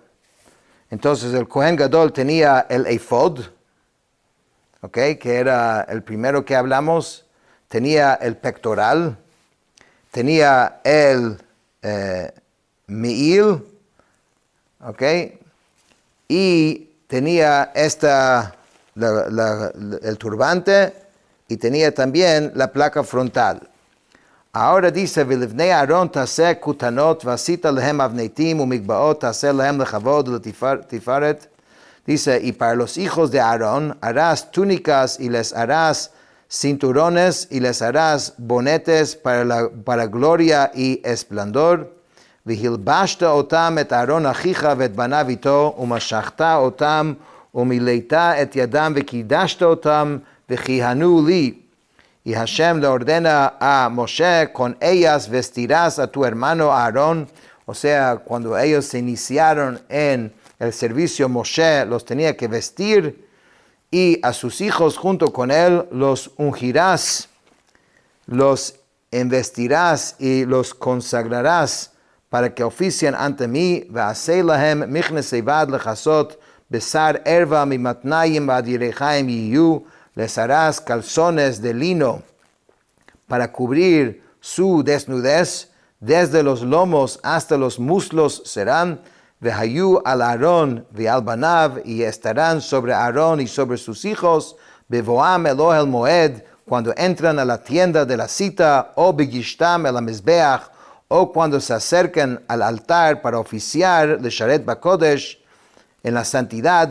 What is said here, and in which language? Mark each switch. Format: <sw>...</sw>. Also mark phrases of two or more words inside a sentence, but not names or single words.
<es>Entonces el Kohen Gadol tenía el efod, que era el primero que hablamos, tenía el pectoral, tenía el mi'il, y tenía el turbante, y tenía también la placa frontal. Ahora dice,</es> <he>ולבני אהרון תעשה כותנות ועשית להם אבנתים ומגבעות תעשה להם לכבוד ולתפארת.</he> <es>Dice, y para los hijos de Aarón harás túnicas y les harás cinturones y les harás bonetes para gloria y esplendor.</es> <he>והלבשת אותם את אהרון אחיך ואת בניו איתו ומשכת אותם ומילאת את ידם וקידשת אותם וכיהנו לי.</he> <es>Y Hashem le ordena a Moshe, con ellas vestirás a tu hermano Aarón. O sea, cuando ellos se iniciaron en el servicio, Moshe los tenía que vestir, y a sus hijos junto con él los ungirás, los investirás y los consagrarás para que oficien ante mí.</es> <he>ועשית להם מכנסי בד לכסות בשר ערוה ממתנים ועד ירכים יהיו.</he> <es>Les harás calzones de lino para cubrir su desnudez, desde los lomos hasta los muslos serán.</es> <he>והיו על אהרן ועל בניו,</he> <es>y estarán sobre Aarón y sobre sus hijos.</es> <he>בבאם אל אהל מועד,</he> <es>cuando entran a la tienda de la cita, o</es> <he>בגשתם אל מזבח,</he> <es>o cuando se acercan al altar para oficiar</es> <he>לשרת בקדש</he> <es>en la santidad.</es>